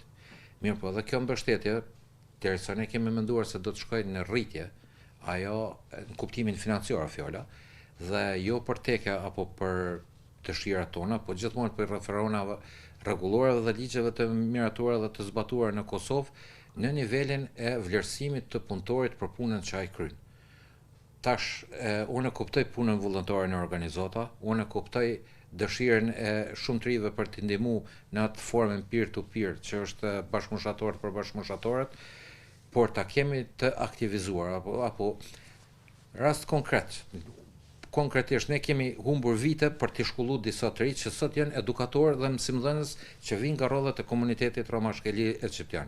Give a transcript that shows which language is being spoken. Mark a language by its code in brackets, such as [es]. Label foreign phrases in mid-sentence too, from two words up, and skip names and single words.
[sq] Mirë po, dhe kjo mbështetje, derisa ne kemi menduar se do të shkojë në rritje, ajo në kuptimin financiar fjala, dhe jo për teke apo për dëshirat tona, po gjithmonë për referonave rregullore dhe ligjeve të miratuara dhe të zbatuara në Kosovë në nivelin e vlerësimit të punëtorit për punën që ai kryen. Tash, unë kuptoj punën vullnetare në organizata, unë kuptoj dëshirën e shumë të rive për të ndihmuar në atë formën peer-to-peer, që është bashkëmoshatorët për bashkëmoshatorët, por ta kemi të aktivizuar apo rast konkret. Konkretisht ne kemi humbur vite për të shkolluar disa të rinj që sot janë edukatorë dhe mësimdhënës që vijnë nga rrodhat e komunitetit romashkeli egyptian.